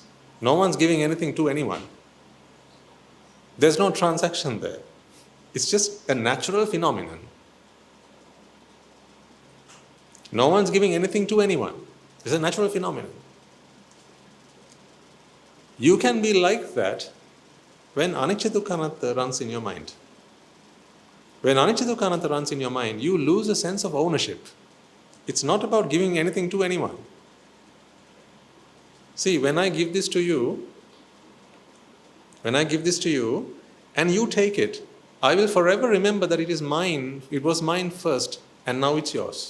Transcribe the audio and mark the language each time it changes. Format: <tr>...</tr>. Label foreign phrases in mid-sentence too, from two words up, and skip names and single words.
<en>No one's giving anything to anyone. There's no transaction there. It's just a natural phenomenon. No one's giving anything to anyone. It's a natural phenomenon. You can be like that when</en> <pi>anicca, dukkha, anatta</pi> <en>runs in your mind. When</en> <pi>anicca, dukkha, anatta</pi> <en>runs in your mind, you lose a sense of ownership. It's not about giving anything to anyone. See, when I give this to you, when I give this to you and you take it, I will forever remember that it is mine, it was mine first, and now it's yours.</en>